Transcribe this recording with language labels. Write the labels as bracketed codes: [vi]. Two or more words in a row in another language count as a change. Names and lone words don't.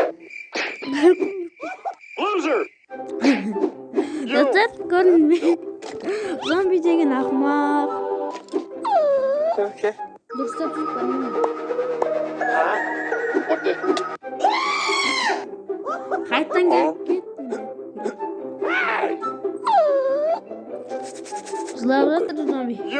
[en] Loser! [tr] Dostlar, görün mü? [kk] Zombi деген ақымақ. [en] Okay. [kk] Дұрыстап жүріп бармаймын. [en] What the? [kk] Қайтадан келіп кетті. Жылап жатыр зомби. [en] Yo.